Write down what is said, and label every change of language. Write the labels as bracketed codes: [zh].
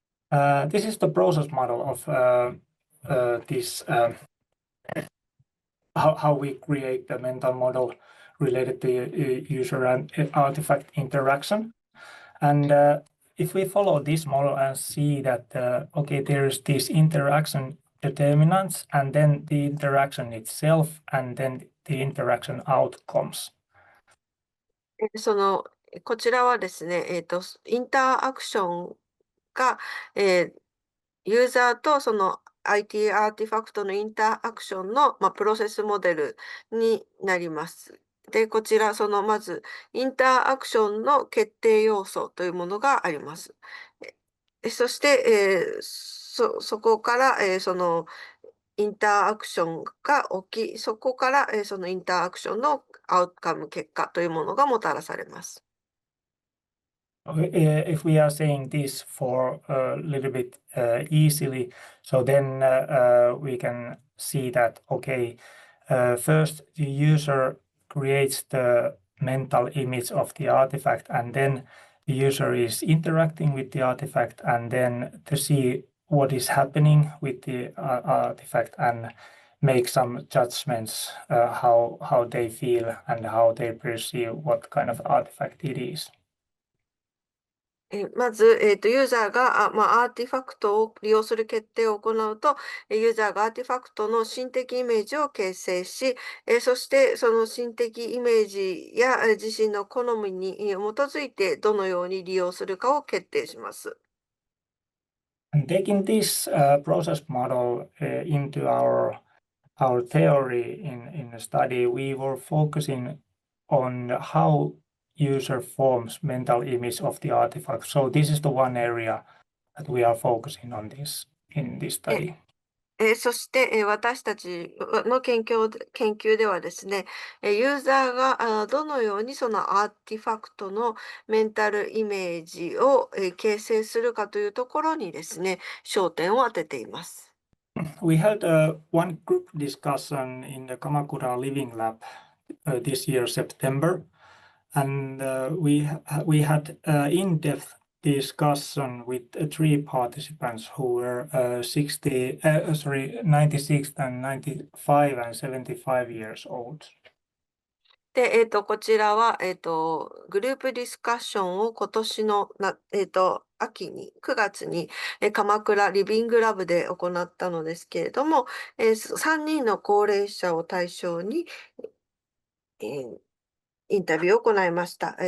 [en] This is the process model of this how we create the mental model related to user and artifact interaction. And if we follow this model and see that, okay, there's this interaction determinants and then the interaction itself and then the interaction outcomes. [ja] こちらはですね、インターアクションが、ユーザーとその IT アーティファクトのインターアクションの、プロセスモデルになります。で、こちら、まず、インターアクションの決定要素というものがあります。そして、そこから、そのインターアクションが起き、そこから、そのインターアクションのアウトカム、結果というものがもたらされます。 [en] If we are saying this for a little bit easily, so then we can see that, okay, first the user creates the mental image of the artifact, and then the user is interacting with the artifact, and then to see what is happening with the artifact and make some judgments how they feel and how they perceive what kind of artifact it is. [ja] まず、ユーザーが、アーティファクトを利用する決定を行うと、ユーザーがアーティファクトの心的イメージを形成し、そしてその心的イメージや自身の好みに基づいてどのように利用するかを決定します。 [en] And taking this process model into our theory in the study, we were focusing on how user forms mental image of the artifact. So this is the one area that we are focusing on this in this study. [ja] そして、私たちの研究ではですね、ユーザーがどのようにそのアーティファクトのメンタルイメージを形成するかというところにですね、焦点を当てています。 [en] We had one group discussion in the Kamakura Living Lab this year, September, and we had in-depth discussion with 3 participants who were 96 and 95 and 75 years old. [ja] で、こちらは、グループディスカッションを今年の秋に、9月に、鎌倉リビングラブで行ったのですけれども、3人の高齢者を対象に、インタビューを行いました。